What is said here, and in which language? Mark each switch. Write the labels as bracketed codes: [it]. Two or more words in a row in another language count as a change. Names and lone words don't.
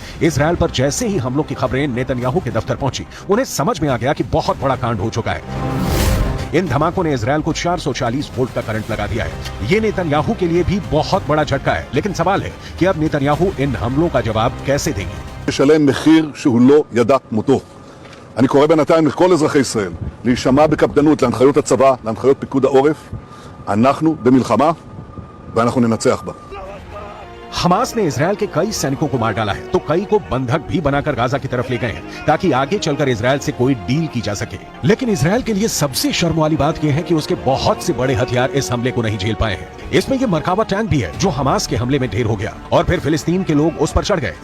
[hi] इजराइल पर जैसे ही हमलों की खबरें नेतन्याहू के दफ्तर पहुंची, उन्हें समझ में आ गया कि बहुत बड़ा कांड हो चुका है। इन धमाकों ने इजराइल को 440 वोल्ट का करंट लगा दिया है। ये नेतन्याहू के लिए भी बहुत बड़ा झटका है। लेकिन सवाल है कि अब नेतन्याहू इन हमलों का जवाब कैसे देंगे? [he] לשלם מחיר שהוא לא ידע כמותו. אני קורא בינתיים לכל אזרחי ישראל להישמע בקפדנות להנחיות הצבא, להנחיות פיקוד העורף. אנחנו במלחמה ואנחנו ננצח בה. [hi] हमास ने इजराइल के कई सैनिकों को मार डाला है तो कई को बंधक भी बनाकर गाजा की तरफ ले गए हैं ताकि आगे चलकर इजराइल से कोई डील की जा सके। लेकिन इजराइल के लिए सबसे शर्म वाली बात यह है कि उसके बहुत से बड़े हथियार इस हमले को नहीं झेल पाए हैं। इसमें यह मरकावा टैंक भी है जो हमास के हमले में ढेर हो गया और फिर फिलिस्तीन के लोग उस पर चढ़ गए।